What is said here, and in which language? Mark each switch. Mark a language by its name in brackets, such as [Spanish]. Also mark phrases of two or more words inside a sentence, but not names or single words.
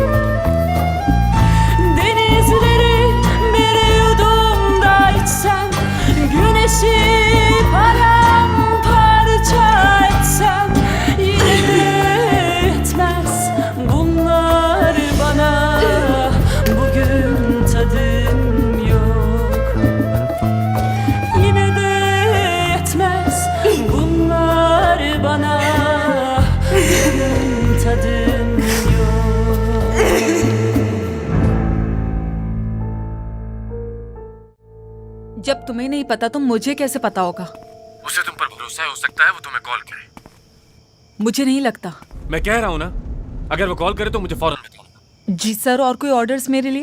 [Turkish] Denizleri bir yudumda içsem, güneşi paramparça etsem, yine de yetmez bunlar bana. Bugün tadım yok. Yine de yetmez bunlar bana. Bugün tadım yok. [Hindi] जब तुम्हें नहीं पता तो मुझे कैसे पता होगा? उसे तुम पर भरोसा है, हो सकता है वो तुम्हें कॉल करे। मुझे नहीं लगता। मैं कह रहा हूँ ना, अगर वो कॉल करे तो मुझे फौरन बताओ। जी सर, और कोई ऑर्डर्स मेरे लिए?